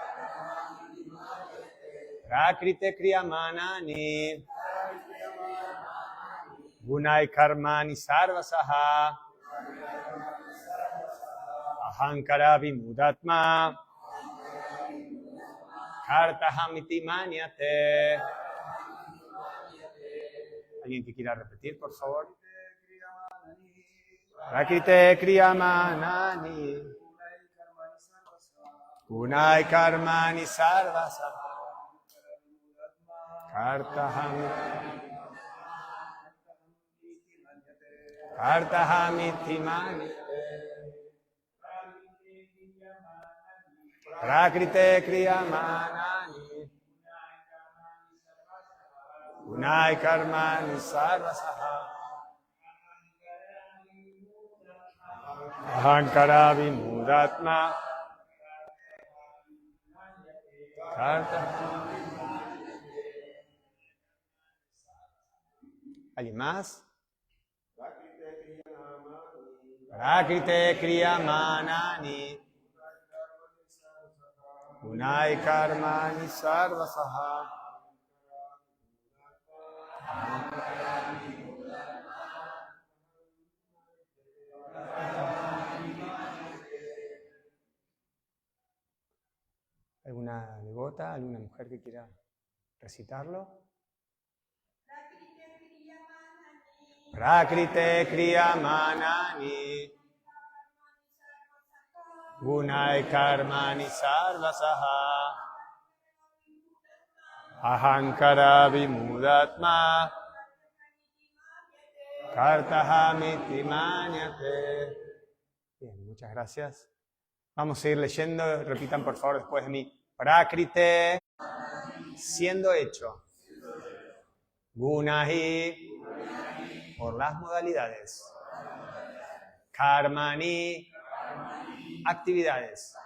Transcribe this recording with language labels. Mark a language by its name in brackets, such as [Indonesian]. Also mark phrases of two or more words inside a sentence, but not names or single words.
[Sanskrit] Prakrite Kriyamanani. Gunai Karmani Sarvasaha. Ahankara Vimudatma. Kartahamiti Manyate. [Spanish] ¿Alguien que quiera repetir, por favor? [Sanskrit] Prakrite Kriyamanani. Gunai Karmani Sarvasaha. Kartahamiti Manyate. Prakrite Kriyamanani. Gunai Karmani Sarvasaha. Ahankara Vimudatma. [Spanish] ¿Alguien más? [Sanskrit] Prakrite Kriyamanani. Gunai Karmani Sarvasaha. [Spanish] ¿Alguna devota, alguna mujer que quiera recitarlo? [Sanskrit] Prakrite Kriyamanani. Gunai Karmani Sarvasaha. Ahankara Vimudatma. Kartahamiti Manyate. [Spanish] Bien, muchas gracias. Vamos a seguir leyendo. Repitan por favor después de mí. Prakrite, siendo hecho. Gunahi, por las modalidades. Karmani, actividades.